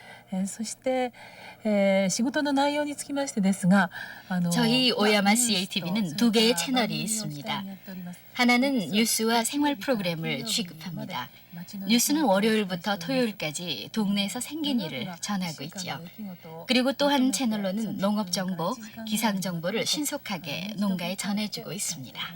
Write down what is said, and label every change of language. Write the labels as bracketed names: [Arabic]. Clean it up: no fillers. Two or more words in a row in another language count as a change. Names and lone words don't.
[Japanese] そして仕事の内容につきましてですが [Korean] 저희 오야마 CATV는 두 개의 채널이 있습니다. 하나는 뉴스와 생활 프로그램을 취급합니다. 뉴스는 월요일부터 토요일까지 동네에서 생긴 일을 전하고 있지요. 그리고 또 한 채널로는 농업 정보, 기상 정보를 신속하게 농가에 전해주고 있습니다.